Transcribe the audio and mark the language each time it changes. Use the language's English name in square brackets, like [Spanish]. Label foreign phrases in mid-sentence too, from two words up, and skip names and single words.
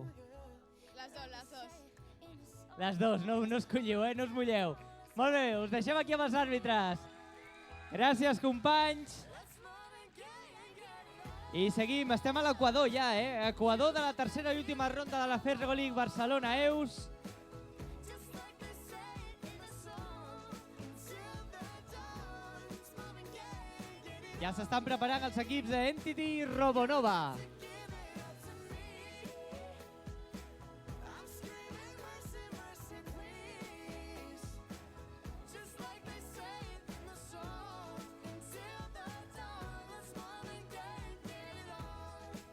[Catalan] Les dos, les dos. Les dos, no escolliu, no us mulleu. Molt bé, us deixem aquí amb els àrbitres. Gràcies, companys. I seguim, estem a l'Equador ja, Equador de la tercera i última ronda de la First Lego League Barcelona Eus. [English] Just like they say in the song. Till the dawn, let's Marvin Gaye and get it [Catalan] Ja s'estan preparant els equips d'Entity i Robonova. [English] I'm screaming mercy, mercy, please. Just like they say in the song. Till the dawn, let's Marvin Gaye and get it on.